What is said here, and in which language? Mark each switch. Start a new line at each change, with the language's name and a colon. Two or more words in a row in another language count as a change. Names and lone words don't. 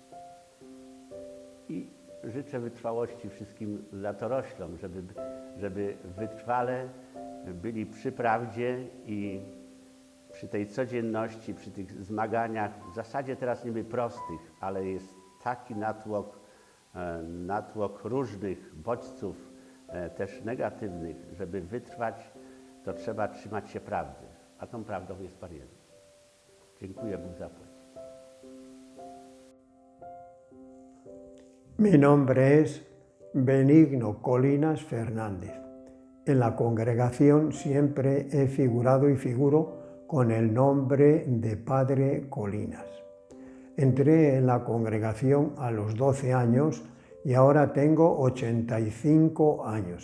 Polish: I życzę wytrwałości wszystkim latoroślom, żeby wytrwale byli przy prawdzie i przy tej codzienności, przy tych zmaganiach, w zasadzie teraz niby prostych, ale jest taki natłok różnych bodźców, też negatywnych, żeby wytrwać, to trzeba trzymać się prawdy, a tą prawdą jest Pan Jezus. Dziękuję, Bóg zapłać.
Spanish: Mi nombre es Benigno Colinas Fernández. En la congregación siempre he figurado y figuro con el nombre de Padre Colinas. Entré en la congregación a los 12 años y ahora tengo 85 años.